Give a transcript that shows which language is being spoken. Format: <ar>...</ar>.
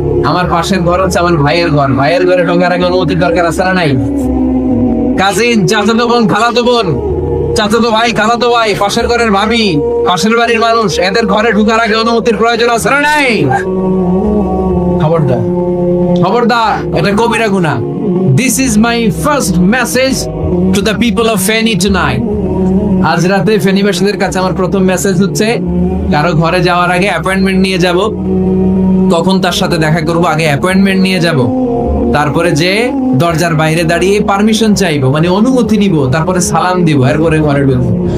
<bn>আমার পাশের ঘর হচ্ছে আমার ভাইয়ের ঘর, ভাইয়ের ঘরে ঢোকার আগে অনুমতির দরকার আছে না নাই? কাজিন, চাচাতো বোন, খালাতো বোন, চাচাতো ভাই, খালাতো ভাই, পাশের ঘরের ভাবি, পাশের বাড়ির মানুষ, এদের ঘরে ঢোকার আগে অনুমতির প্রয়োজন আছে না নাই? খবরদার, খবরদার, এটা কবিরা গুনাহ।</bn> <en>This is my first message to the people of Feni tonight.</en> <bn>আজ রাতে ফেনীবাসীদের কাছে আমার প্রথম মেসেজ হচ্ছে, কারো ঘরে যাওয়ার আগে অ্যাপয়েন্টমেন্ট নিয়ে যাব। কখন তার সাথে দেখা করব, আগে অ্যাপয়েন্টমেন্ট নিয়ে যাব, তারপরে যে দরজার বাইরে দাঁড়িয়ে পারমিশন চাইবো, মানে অনুমতি নিব, তারপরে সালাম দিব, এরপরে ঘরে ঢুকবো।</bn>